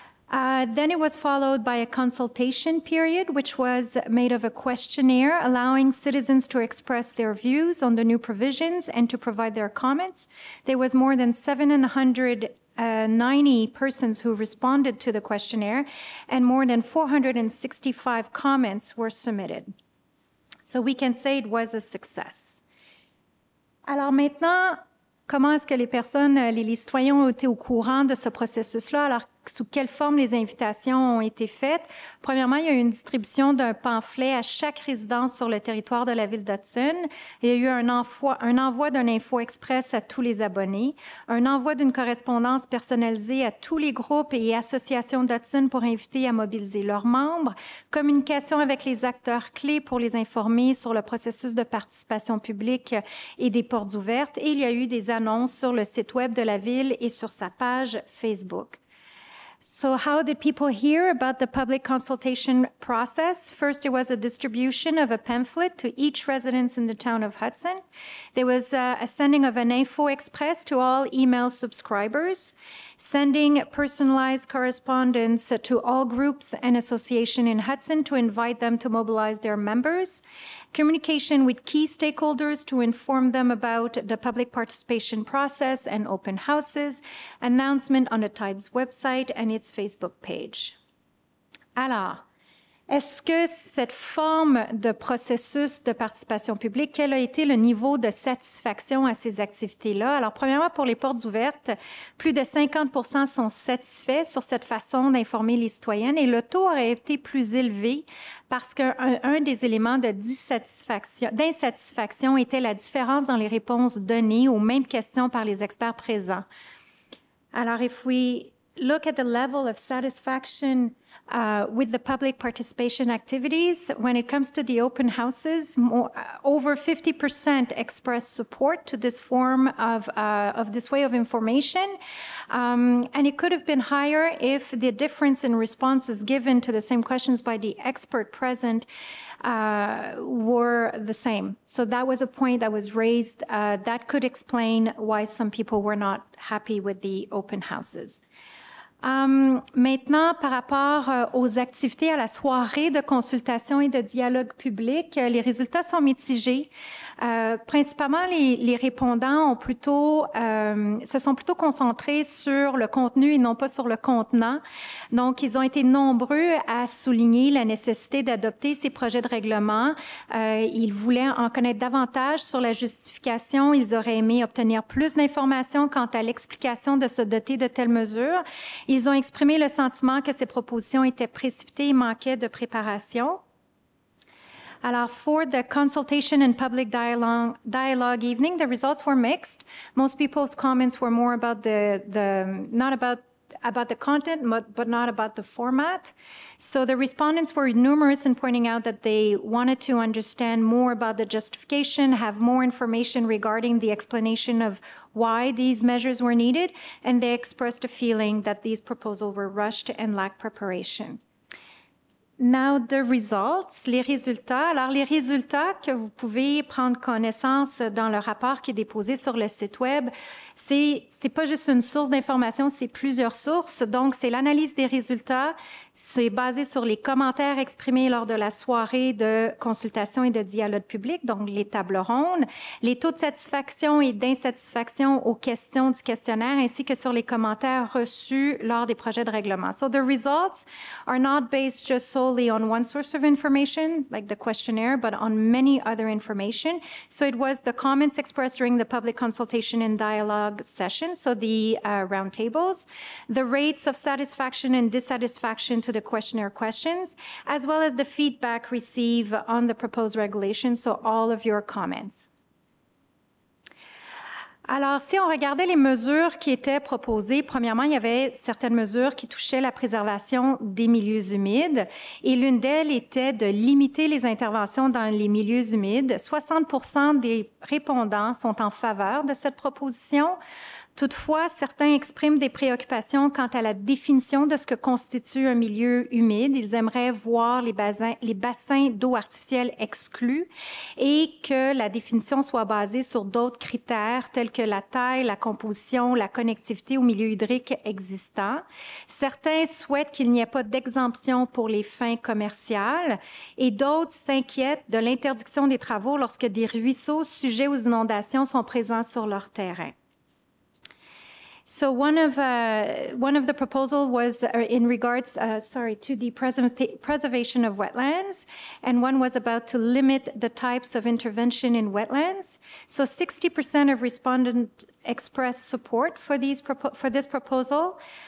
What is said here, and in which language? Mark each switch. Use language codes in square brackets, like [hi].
[en] Then it was followed by a consultation period, which was made of a questionnaire allowing citizens to express their views on the new provisions and to provide their comments. There was more than 790 persons who responded to the questionnaire, and more than 465 comments were submitted. So we can say it was a success. [fr] Alors maintenant, comment est-ce que les personnes, les citoyens ont été au courant de ce processus-là? Alors, sous quelle forme les invitations ont été faites? Premièrement, il y a eu une distribution d'un pamphlet à chaque résidence sur le territoire de la ville d'Hudson. Il y a eu un envoi d'un info express à tous les abonnés, un envoi d'une correspondance personnalisée à tous les groupes et associations d'Hudson pour inviter à mobiliser leurs membres, communication avec les acteurs clés pour les informer sur le processus de participation publique et des portes ouvertes. Et il y a eu des annonces sur le site web de la ville et sur sa page Facebook. [en] So how did people hear about the public consultation process? First, there was a distribution of a pamphlet to each residence in the town of Hudson. There was a sending of an info express to all email subscribers, sending personalized correspondence to all groups and associations in Hudson to invite them to mobilize their members, communication with key stakeholders to inform them about the public participation process and open houses, announcement on the Times website and its Facebook page. Alors, [fr] Est-ce que cette forme de processus de participation publique, quel a été le niveau de satisfaction à ces activités-là? Alors, premièrement, pour les portes ouvertes, plus de 50% sont satisfaits sur cette façon d'informer les citoyennes et le taux aurait été plus élevé parce qu'un des éléments d'insatisfaction était la différence dans les réponses données aux mêmes questions par les experts présents. [en] Alors, if we look at the level of satisfaction with the public participation activities, when it comes to the open houses, over 50% express support to this form of this way of information. And it could have been higher if the difference in responses given to the same questions by the expert present were the same. So that was a point that was raised that could explain why some people were not happy with the open houses. [fr] Maintenant, par rapport aux activités à la soirée de consultation et de dialogue public, les résultats sont mitigés. Principalement, les répondants se sont plutôt concentrés sur le contenu et non pas sur le contenant. Donc, ils ont été nombreux à souligner la nécessité d'adopter ces projets de règlement. Ils voulaient en connaître davantage sur la justification. Ils auraient aimé obtenir plus d'informations quant à l'explication de se doter de telles mesures. Ils ont exprimé le sentiment que ces propositions étaient précipitées et manquaient de préparation. [en] Alors, for the consultation and public dialogue evening, the results were mixed. Most people's comments were more about not about the content, but not about the format. So the respondents were numerous in pointing out that they wanted to understand more about the justification, have more information regarding the explanation of why these measures were needed, and they expressed a feeling that these proposals were rushed and lacked preparation. Now the results, [fr] les résultats. Alors, les résultats que vous pouvez prendre connaissance dans le rapport qui est déposé sur le site Web, c'est pas juste une source d'information, c'est plusieurs sources. Donc, c'est l'analyse des résultats. C'est basé sur les commentaires exprimés lors de la soirée de consultation et de dialogue public, donc les tables rondes, les taux de satisfaction et d'insatisfaction aux questions du questionnaire, ainsi que sur les commentaires reçus lors des projets de règlement. [en] So the results are not based just solely on one source of information, like the questionnaire, but on many other information. So it was the comments expressed during the public consultation and dialogue session, so the roundtables, the rates of satisfaction and dissatisfaction to the questionnaire questions, as well as the feedback received on the proposed regulation, so all of your comments. [fr] Alors, si on regardait les mesures qui étaient proposées, premièrement, il y avait certaines mesures qui touchaient la préservation des milieux humides et l'une d'elles était de limiter les interventions dans les milieux humides. 60% des répondants sont en faveur de cette proposition. Toutefois, certains expriment des préoccupations quant à la définition de ce que constitue un milieu humide. Ils aimeraient voir les bassins d'eau artificielle exclus et que la définition soit basée sur d'autres critères tels que la taille, la composition, la connectivité au milieu hydrique existant. Certains souhaitent qu'il n'y ait pas d'exemption pour les fins commerciales et d'autres s'inquiètent de l'interdiction des travaux lorsque des ruisseaux sujets aux inondations sont présents sur leur terrain. [en] So one of the proposals was in regards, to the preservation of wetlands, and one was about to limit the types of intervention in wetlands. So 60% of respondents expressed support for this proposal.